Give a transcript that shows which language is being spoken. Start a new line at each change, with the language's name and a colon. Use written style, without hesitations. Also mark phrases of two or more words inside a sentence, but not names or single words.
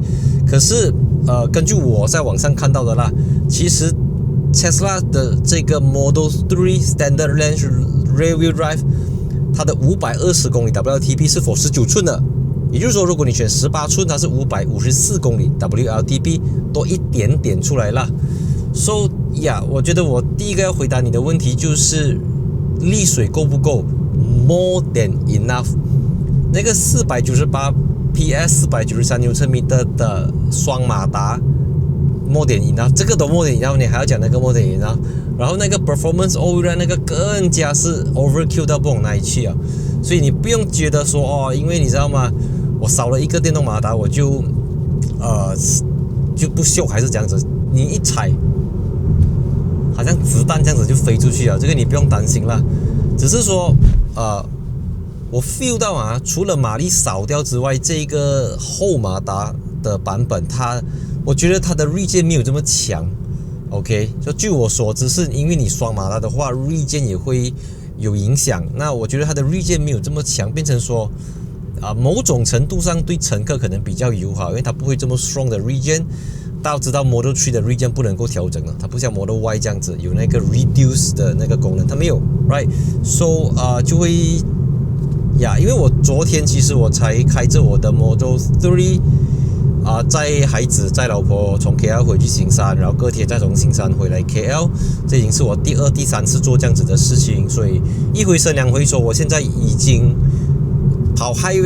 Chinese: 可是根據我在網上看到的啦，其實 Tesla 的這個 Model 3
English: Standard Range Rear Wheel Drive，
Chinese: 它的520公里 WLTP 是 for 19寸的。也就是說，如果你選18寸，它是554公里 WLTP， 多一點點出來了。
English: So yeah，
Chinese: 我覺得我第一個要回答你的問題就是力水夠不夠 ？
English: More than enough。
Chinese: 那個498 PS 493 Nm的雙馬達
English: more than enough，
Chinese: 這個都
English: more than enough，
Chinese: 你還要講那個
English: more than enough，
Chinese: 然後那個
English: performance all-round
Chinese: 那個更加是 overkill 到不往哪裡去啊！所以你不用覺得說哦，因為你知道嗎？我少了一個電動馬達，我就不秀還是這樣子？你一踩，好像子彈這樣子就飛出去了，這個你不用擔心啦。只是說我 feel 到啊，除了馬力少掉之外，這個後馬達的版本，我覺得它的 regen 沒有這麼強。OK， 就據我所知，是因為你雙馬達的話 ，regen 也會有影響。那我覺得它的 regen 沒有這麼強，變成說某種程度上對乘客可能比較友好，因為它不會這麼 strong 的 regen。大家知道 Model 3的 regen 不能夠調整了，它不像 Model Y 這樣子有那個 reduce 的那個功能，它沒有 ，
English: right？So
Chinese: 就會因為我昨天其實我才開着我的 Model 3載孩子載老婆從 KL 回去新山，然後隔天再從新山回來 KL， 這已經是我第2、第3次做這樣子的事情，所以一回生兩回熟，我現在已經跑 highway。